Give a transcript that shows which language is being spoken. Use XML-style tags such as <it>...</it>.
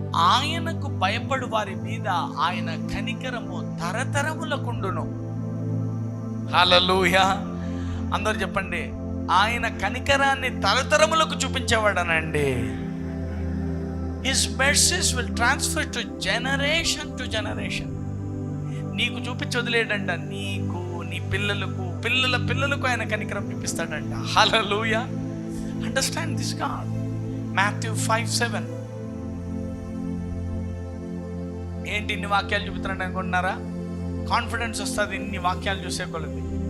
<te>ఆయనకు భయపడు వారి మీద ఆయన కనికరము తరతరములకుండును. హల్లెలూయా. అందరు చెప్పండి, ఆయన కనికరాన్ని తరతరములకు చూపించేవాడనండి.</te> <en>His mercies will transfer to generation to generation.</en> <te>నీకు చూపించి వదిలేడంట, నీకు, నీ పిల్లలకు, పిల్లల పిల్లలకు ఆయన కనికరం చూపిస్తాడంట. హల్లెలూయా.</te> <en>Understand this God. Matthew 5:7.</en> <te>ఏంటి ఇన్ని వాక్యాలు చూపుతున్నాడు అనుకుంటున్నారా? కాన్ఫిడెన్స్ వస్తుంది ఇన్ని వాక్యాలు చూసే కొలది.</te>